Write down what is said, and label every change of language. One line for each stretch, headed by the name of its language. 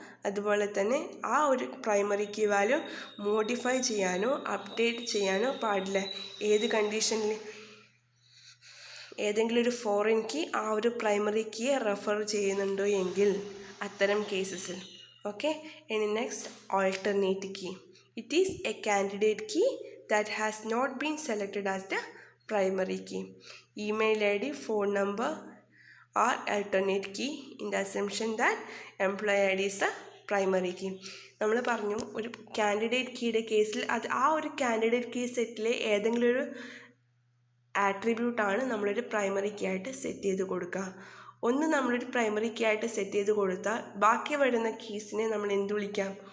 Malayalam: അതുപോലെ തന്നെ ആ ഒരു പ്രൈമറി കീ വാല്യൂ മോഡിഫൈ ചെയ്യാനോ അപ്ഡേറ്റ് ചെയ്യാനോ പാടില്ല. ഏത് കണ്ടീഷനിൽ ഏതെങ്കിലും ഒരു ഫോറിൻ കീ ആ ഒരു പ്രൈമറി കീയെ റെഫർ ചെയ്യുന്നുണ്ടോ എങ്കിൽ അത്തരം കേസസിൽ. ഓക്കെ, ഇനി next, alternate key.
English: It is a candidate key that has not been selected as the primary key. Email ID, phone number are alternate key in the assumption that employee ID is the primary key.
Malayalam: നമ്മൾ പറഞ്ഞു ഒരു candidate കീയുടെ കേസിൽ ആ ഒരു candidate key സെറ്റിലെ ഏതെങ്കിലും ഒരു ആട്രിബ്യൂട്ടാണ് നമ്മളൊരു പ്രൈമറി കീ ആയിട്ട് സെറ്റ് ചെയ്ത് കൊടുക്കുക. ഒന്ന് നമ്മളൊരു പ്രൈമറി കീ ആയിട്ട് സെറ്റ് ചെയ്ത് കൊടുത്താൽ ബാക്കി വരുന്ന കീസിനെ നമ്മൾ എന്ത് വിളിക്കാം,